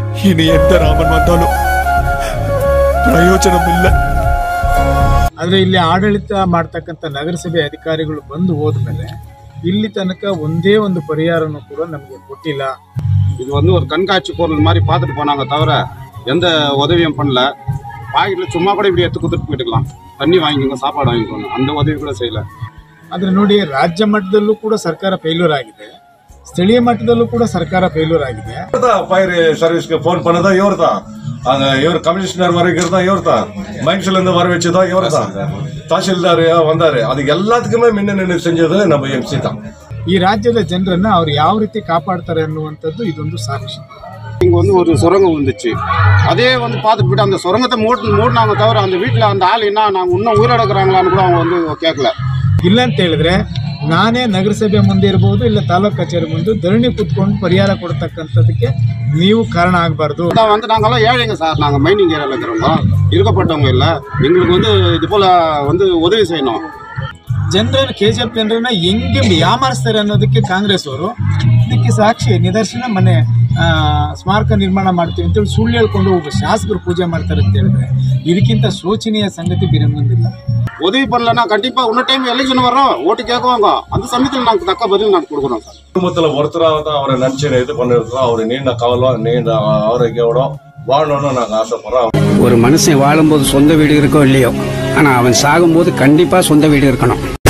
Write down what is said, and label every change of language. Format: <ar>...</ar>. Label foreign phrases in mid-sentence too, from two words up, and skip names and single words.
<kn>ಇನ್ನು ಎಂತ ರಾಮನ್ ಬಂದಾಲು ಪ್ರಯೋಜನವಿಲ್ಲ. ಆದರೆ ಇಲ್ಲಿ ಆಡಳಿತ ಮಾಡ್ತಕ್ಕಂಥ ನಗರಸಭೆ ಅಧಿಕಾರಿಗಳು ಬಂದು ಹೋದ್ಮೇಲೆ ಇಲ್ಲಿ ತನಕ ಒಂದೇ ಒಂದು ಪರಿಹಾರನೂ ಕೂಡ ನಮಗೆ ಕೊಟ್ಟಿಲ್ಲ.</kn> <ta>இது வந்து ஒரு கண்காட்சி பொருள் மாதிரி பார்த்துட்டு போனாங்க தவிர எந்த உதவியும் பண்ணல. பாக்கெட்டில் சும்மா கூட இப்படி எடுத்து கொடுத்துட்டு போயிட்டுக்கலாம், தண்ணி வாங்கிக்கோங்க, சாப்பாடு வாங்கிக்கோங்க, அந்த உதவி கூட செய்யல.</ta> <kn>ಆದರೆ ನೋಡಿ, ರಾಜ್ಯ ಮಟ್ಟದಲ್ಲೂ ಕೂಡ ಸರ್ಕಾರ ಫೇಲ್ಯೂರ್ ಆಗಿದೆ, ಸ್ಥಳೀಯ ಮಟ್ಟದಲ್ಲೂ ಕೂಡ ಸರ್ಕಾರ ಫೇಲ್ಯೂರ್ ಆಗಿದೆ.</kn> <en>fire serviceக்கு phone</en> <ta>பண்ணதா இவர் தான், அங்கே இவர் கமிஷனர் வரைக்கும் தான் இவர் தான், மைன்ஸ்லேருந்து வர வச்சுதான் இவர் தான், தாசில்தார் வந்தார். அது எல்லாத்துக்குமே முன்ன நின்று செஞ்சது நம்ம எம்சி தான்.</ta> <kn>ಈ ರಾಜ್ಯದ ಜನರನ್ನ ಅವ್ರು ಯಾವ ರೀತಿ ಕಾಪಾಡ್ತಾರೆ ಅನ್ನುವಂಥದ್ದು ಇದೊಂದು ಸಾಕ್ಷಿ.</kn> <ta>இங்கே வந்து ஒரு சுரங்கம் வந்துச்சு, அதே வந்து பார்த்துட்டு போய்ட்டு அந்த சுரங்கத்தை மூடினாங்க தவிர அந்த வீட்டில் அந்த ஆள் என்ன நாங்கள் இன்னும் உயிரிழக்கிறாங்களான்னு கூட அவங்க வந்து கேட்கல.</ta> <kn>ಇಲ್ಲ ಅಂತ ಹೇಳಿದ್ರೆ ನಾನೇ ನಗರಸಭೆ ಮುಂದೆ ಇರಬಹುದು, ಇಲ್ಲ ತಾಲೂಕು ಕಚೇರಿ ಮುಂದೆ ಧರಣಿ ಕೂತ್ಕೊಂಡು ಪರಿಹಾರ ಕೊಡ್ತಕ್ಕಂಥದಕ್ಕೆ ನೀವು ಕಾರಣ ಆಗಬಾರ್ದು.</kn> <ta>வந்து நாங்களாம் ஏழைங்க சார், நாங்கள்</ta> <en>mining areaவில்</en> <ta>இருக்கிறவங்க, இருக்கப்பட்டவங்க இல்லை, எங்களுக்கு வந்து இது போல் வந்து உதவி செய்யணும்.</ta> <kn>ಜನರನ್ನು KGF ಜನರನ್ನ ಹೆಂಗೆ ಯಾಮಾರಿಸ್ತಾರೆ ಅನ್ನೋದಕ್ಕೆ ಕಾಂಗ್ರೆಸ್ ಅವರು ಇದಕ್ಕೆ ಸಾಕ್ಷಿ ನಿದರ್ಶನ. ಮನೆ ಸ್ಮಾರಕ ನಿರ್ಮಾಣ ಮಾಡ್ತೀವಿ ಅಂತೇಳಿ ಸುಳ್ಳು ಹೇಳ್ಕೊಂಡು ಒಬ್ಬ ಶಾಸಕರು ಪೂಜೆ ಮಾಡ್ತಾರೆ ಅಂತ ಹೇಳಿದ್ರೆ ಇದಕ್ಕಿಂತ ಶೋಚನೀಯ ಸಂಗತಿ ಬೇರೆ ಮುಂದಿಲ್ಲ.</kn> <ta>உதவி பண்ணலன்னா கண்டிப்பாக இன்னொரு</ta> <en>time election</en> <ta>வரும், ஓட்டு கேட்குவாங்க, அந்த சமயத்தில் நாங்கள் தக்க பதில் நாங்கள் கொடுக்குறோம் சார். குடும்பத்தில் ஒருத்தராக தான் அவரை நினச்சி இது பண்ணிருக்கோம். அவர் நீண்ட காலம் நீண்ட ஆரோக்கியோட வாழணும்னு நாங்கள் ஆசைப்படுறோம். ஒரு மனுஷன் வாழும்போது சொந்த வீடு இருக்கோ இல்லையோ, ஆனால் அவன் சாகும்போது கண்டிப்பாக சொந்த வீடு இருக்கணும்.</ta>